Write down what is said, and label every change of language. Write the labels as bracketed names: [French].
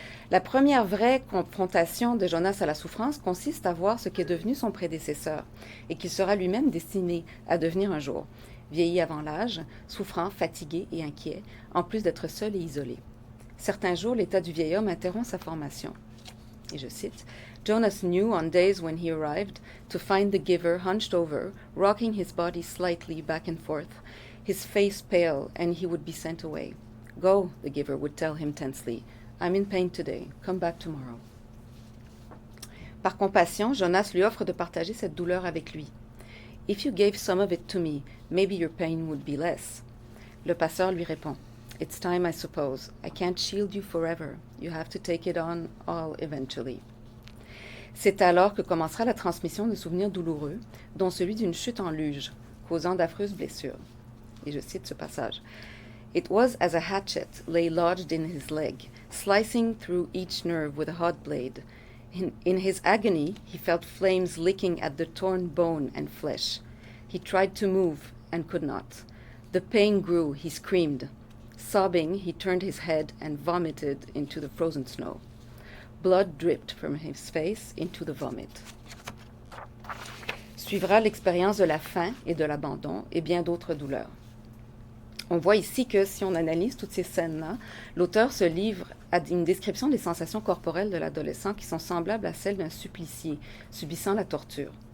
[French] La première vraie confrontation de Jonas à la souffrance consiste à voir ce qu'est devenu son prédécesseur et qu'il sera lui-même destiné à devenir un jour, vieilli avant l'âge, souffrant, fatigué et inquiet, en plus d'être seul et isolé. Certains jours, l'état du vieil homme interrompt sa formation. Et je cite, [English] « Jonas knew on days when he arrived to find the giver hunched over, rocking his body slightly back and forth, his face pale, and he would be sent away. Go, the giver would tell him tensely. I'm in pain today. Come back tomorrow. [French] » Par compassion, Jonas lui offre de partager cette douleur avec lui. [English] « If you gave some of it to me, maybe your pain would be less. » [French] Le passeur lui répond, [English] « It's time, I suppose. I can't shield you forever. You have to take it on all eventually. [French] » C'est alors que commencera la transmission de souvenirs douloureux, dont celui d'une chute en luge, causant d'affreuses blessures. Et je cite ce passage. [English] « It was as a hatchet lay lodged in his leg, slicing through each nerve with a hot blade. In his agony, he felt flames licking at the torn bone and flesh. He tried to move and could not. The pain grew, he screamed. Sobbing, he turned his head and vomited into the frozen snow. Blood dripped from his face into the vomit. [French] » Suivra l'expérience de la faim et de l'abandon et bien d'autres douleurs. On voit ici que si on analyse toutes ces scènes-là, l'auteur se livre à une description des sensations corporelles de l'adolescent qui sont semblables à celles d'un supplicié subissant la torture.